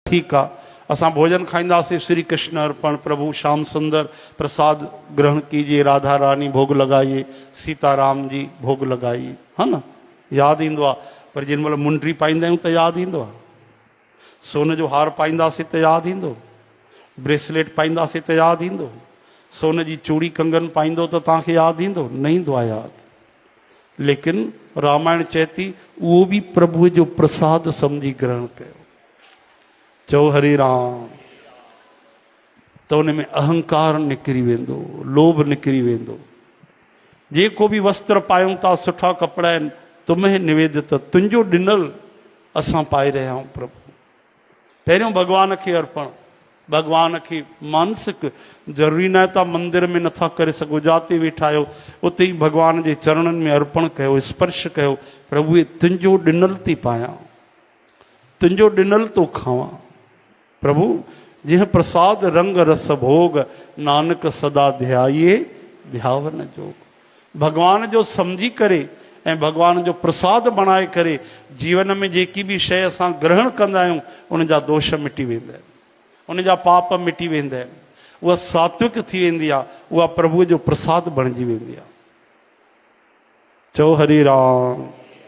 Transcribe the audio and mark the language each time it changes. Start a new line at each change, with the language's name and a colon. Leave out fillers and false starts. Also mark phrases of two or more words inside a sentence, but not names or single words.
Hindi: ठीक है,
Sindhi: असां भोजन खाईंदासीं।
Hindi: श्री कृष्ण अर्पण, प्रभु श्याम सुंदर प्रसाद ग्रहण कीजिए, राधा रानी भोग लगाइए, सीताराम जी भोग लगाइए, है ना,
Sindhi: याद ईंदो आहे। पर जिन महिल मुंडी पाईंदा आहियूं त यादि ईंदो आहे, सोन जो हार पाईंदासीं त यादि ईंदो, ब्रेसलेट पाईंदासीं त यादि ईंदो, सोन जी चूड़ी कंगन पाईंदो त तव्हांखे यादि ईंदो, न ईंदो आहे यादि। लेकिन रामायण चए थी उहो बि प्रभुअ जो प्रसाद सम्झी ग्रहण कयो। चओ हरे राम। त उन में अहंकार निकिरी वेंदो, लोभ निकिरी वेंदो। जेको बि वस्त्र पायूं था, सुठा कपिड़ा आहिनि,
Hindi: तुम्हें निवेदित,
Sindhi: तुंहिंजो ॾिनल असां पाए रहिया आहियूं प्रभु। पहिरियों भॻवान खे अर्पण, भॻवान खे मानसिक, ज़रूरी न आहे तव्हां मंदिर में नथा करे सघो, जाते वेठा आहियो उते ई भॻवान जे चरणनि में अर्पण कयो, स्पर्श कयो। प्रभु तुंहिंजो ॾिनल थी पायां, तुंहिंजो ॾिनल थो खावां।
Punjabi: प्रभु जिह प्रसाद रंग रस भोग, नानक सदा ध्याये ध्यावन जोग।
Sindhi: भगवान जो समझी करे ऐं भगवान जो प्रसाद बणाए करे जीवन में जेकी बि शइ असां ग्रहण कंदा आहियूं उन जा दोष मिटी वेंदा आहिनि, उन जा पाप मिटी वेंदा आहिनि, उहा सात्विक थी वेंदी आहे, उहा प्रभुअ जो प्रसाद बणिजी वेंदी आहे। चओ हरे राम।